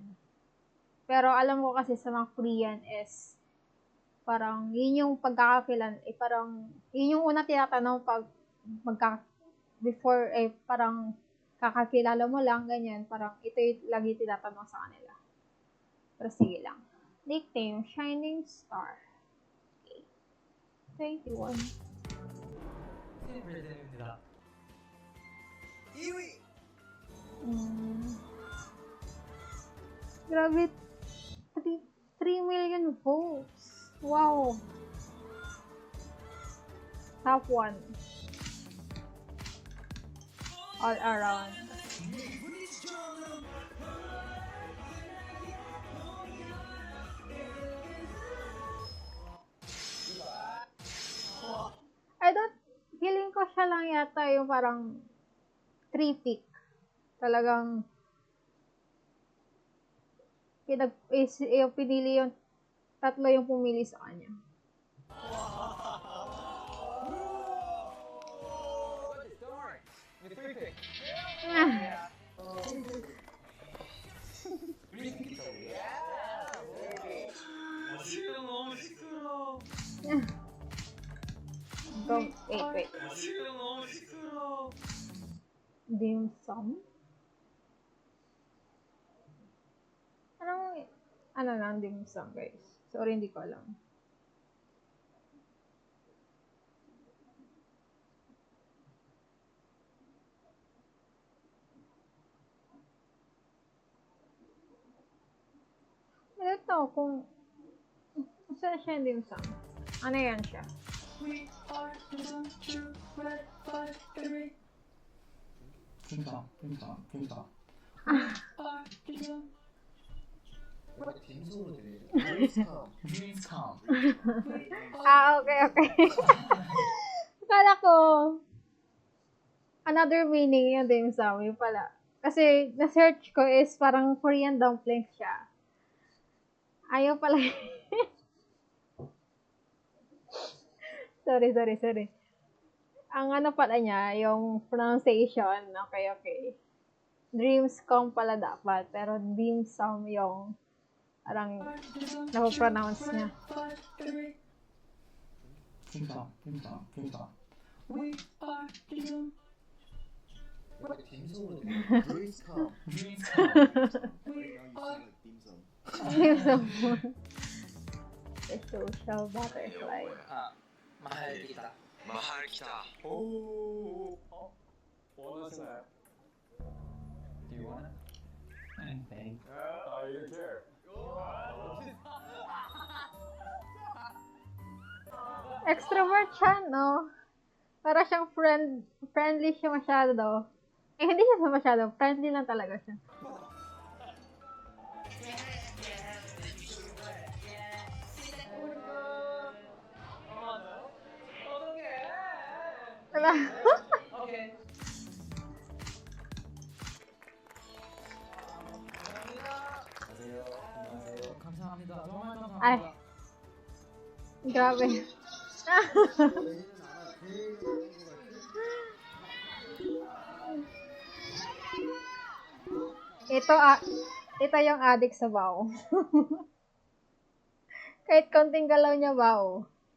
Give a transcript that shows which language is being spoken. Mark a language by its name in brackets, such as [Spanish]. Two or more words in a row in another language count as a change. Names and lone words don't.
[Filipino] Pero alam ko kasi sa mga Korean is parang yun yung pagkakakilan, parang yun yung una tinatanong pag parang kakakilala mo lang, ganyan, parang ito yung lagi tinatanong sa kanila. Pero sige lang. [English] Nickname, Shining Star. Okay. 21. [Korean] 프레젠입니다. 2위! [English] Grabe, 3 million votes. Wow. Top 1. All around. [Filipino] Feeling ko siya lang yata yung parang 3 pick. Talagang pinili yung tatlo yung pumili sa kanya. [Korean] 지금 너무 시끄러워. [English] Wait. [Korean] 지금 너무 시끄러워. [English] Dim sum? [Filipino] Ano lang dim sum, guys? Sorry, hindi ko alam. Ito, kung saan siya yung dim sum? Ano yan siya? [English] We are the true red factory. [Korean] 풍성. 빈손으로 들리죠? [English] Dreamscom. Okay. [Filipino] Akala ko, [English] another meaning [Filipino] yung dim sum, yung pala. Kasi, na-search ko is parang [English] Korean dumplings [Filipino] siya. Ayaw pala. Sorry. Ang ano pala niya, yung pronunciation, okay. [English] Dreams come [Filipino] pala dapat, pero dim sum yung parang napopronounce niya. 听爽，听爽，听爽。 [English] We are dream. dim sum. Dreams come. Dreams come. Right now you sing like dim sum. Dim sum. The social butterfly. [Filipino] mahal kita. mahal kita. [Korean] 오, 원하시나요? [English] Do you want it? Thanks. You care. [Filipino] Extrovert siya, no? Para siyang friendly siya masyado. Hindi siya masyado. Friendly lang talaga siya. Wala. [Korean] Okay. 감사합니다. 정말 감사합니다. [Filipino] Ay. Grabe. Ito yung addict sa bao. Kahit konting galaw niya bao.